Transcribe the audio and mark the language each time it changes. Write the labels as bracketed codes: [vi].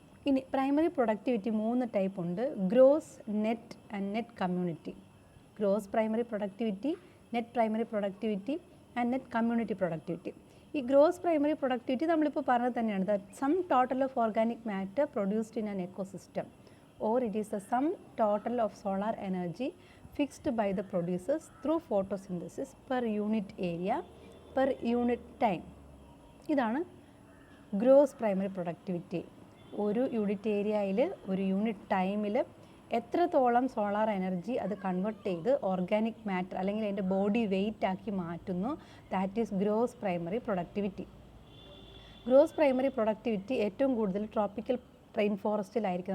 [ml] ഇനി primary productivity 3 type ഉണ്ട്: gross, net and net community. [en] Gross primary productivity, net primary productivity and net community productivity. ഈ gross primary productivity [ml] നമ്മളിപ്പോൾ പറഞ്ഞത് തന്നെയാണ്, [en] The sum total of organic matter produced in an ecosystem, or it is the sum total of solar energy fixed by the producers through photosynthesis per unit area per unit time. [ml] ഇതാണ് gross primary productivity. ഒരു unit ഏരിയയിൽ ഒരു unit ടൈമിൽ എത്രത്തോളം solar energy അത് convert ചെയ്ത് organic matter അല്ലെങ്കിൽ അതിൻ്റെ ബോഡി വെയിറ്റ് ആക്കി മാറ്റുന്നു, [en] That is gross primary productivity. [ml] Gross primary productivity ഏറ്റവും കൂടുതൽ ട്രോപ്പിക്കൽ റെയിൻ ഫോറസ്റ്റിലായിരിക്കും.